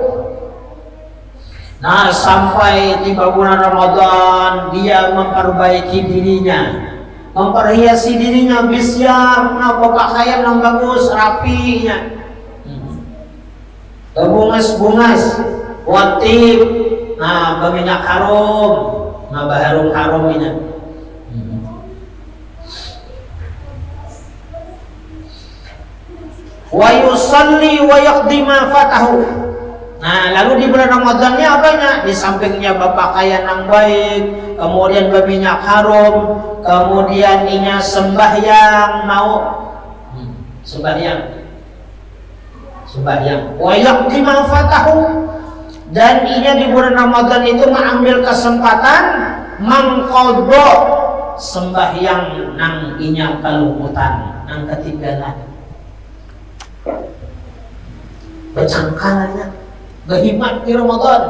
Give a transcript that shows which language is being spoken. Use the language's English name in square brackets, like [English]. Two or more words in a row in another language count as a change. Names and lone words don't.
[Indonesian] Nah sampai tiba bulan Ramadan dia memperbaiki dirinya, memperhiasi dirinya, bisyar, pakaian yang bagus, rapinya, bungas-bungas, watib, nah berminyak harum, nah baharum ini. [Arabic] ويصلي ويقضي ما فاته. [Indonesian] Nah, lalu di bulan Ramadannya apanya? Di sampingnya berpakaian yang baik, kemudian berminyak harum, kemudian inya sembahyang mau sembahyang. [Arabic] ويقضي ما فاته. [Indonesian] Dan inya di bulan Ramadan itu mengambil kesempatan mengqadha sembahyang nang inya kelumutan, nang ketinggalan. Bercangkalannya berhimat di Ramadan.